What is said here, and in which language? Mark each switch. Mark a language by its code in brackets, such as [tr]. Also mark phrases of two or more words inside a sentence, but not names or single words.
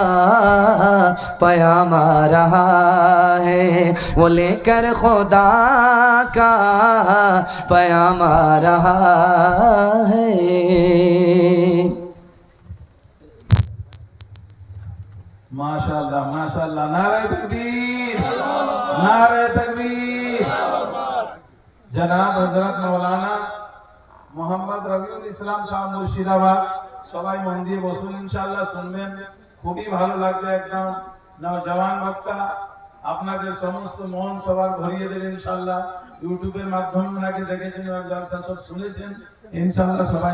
[ur] پیام آ رہا ہے، وہ لے کر خدا کا پیام آ رہا ہے۔ ماشاءاللہ ماشاءاللہ، نعرہ تکبیر، نعرہ تکبیر۔ [bn] জনাব হযরত মাওলানা মোহাম্মদ রবিউল ইসলাম সাহেব মুর্শিদাবাদ, সবাই মন দিয়ে বসুন, ইনশাআল্লাহ শুনবেন, খুবই ভালো লাগবে। একদম নওজওয়ান বক্তা, আপনাদের সমস্ত মন সবার ভরিয়ে দেবে ইনশাআল্লাহ। ইউটিউবের মাধ্যমে ওনাকে দেখেছেন, ওনার জলসা সব শুনেছেন ইনশাআল্লাহ।